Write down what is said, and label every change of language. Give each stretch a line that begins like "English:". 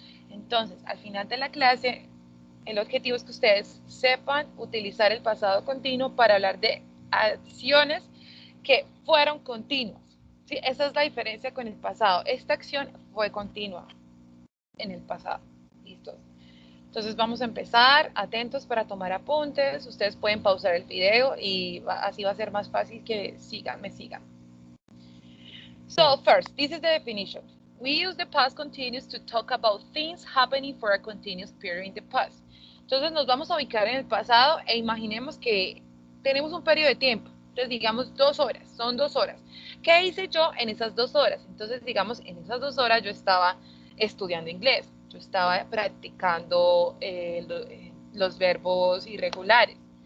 Spanish: Entonces, al final de la clase, el objetivo es que ustedes sepan utilizar el pasado continuo para hablar de acciones que fueron continuas. ¿Sí? Esa es la diferencia con el pasado. Esta acción fue continua en el pasado. ¿Listo? Entonces vamos a empezar, atentos para tomar apuntes. Ustedes pueden pausar el video y así va a ser más fácil que me sigan.
English: So first, this is the definition. We use the past continuous to talk about things happening for a continuous period in the past.
Spanish: Entonces nos vamos a ubicar en el pasado e imaginemos que tenemos un periodo de tiempo. Entonces digamos 2 horas, son 2 horas. ¿Qué hice yo en esas 2 horas? Entonces digamos en esas 2 horas yo estaba estudiando inglés, yo estaba practicando los verbos irregulares.